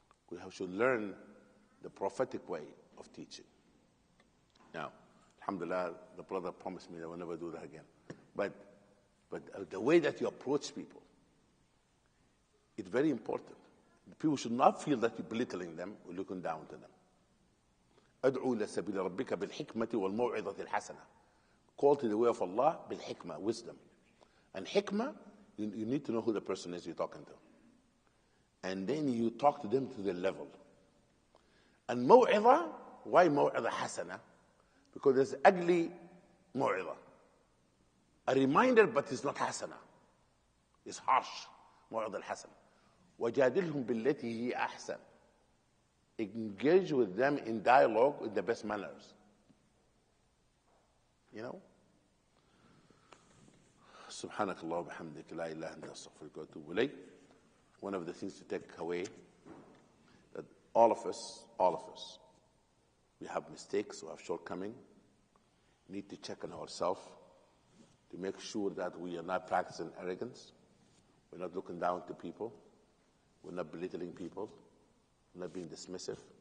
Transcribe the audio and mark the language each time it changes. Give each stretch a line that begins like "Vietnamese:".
English: We should learn the prophetic way of teaching. Now, alhamdulillah, the brother promised me that I will never do that again. But the way that you approach people, it's very important. People should not feel that you're belittling them or looking down to them.
Arabic: أدعو إلى سبيل ربك بالحكمة والموعظة الحسنة.
English: Call to the way of Allah بالحكمة, wisdom. And hikmah, you need to know who the person is you're talking to. And then you talk to them to their level. And موعظة, why
Arabic: موعظة حسنة?
English: Because there's ugly موعظة. A reminder, but it's not حسنة. It's harsh.
Arabic: موعظة الحسنة. وجادلهم بالتي هي أحسن.
English: Engage with them in dialogue in the best manners.
Arabic: سبحانك الله وبحمدك لا إله إلا أنت أستغفرك وأتوب إليك.
English: One of the things to take away, that all of us, we have mistakes, we have shortcomings. We need to check on ourselves to make sure that we are not practicing arrogance. We're not looking down to people. We're not belittling people. We're not being dismissive.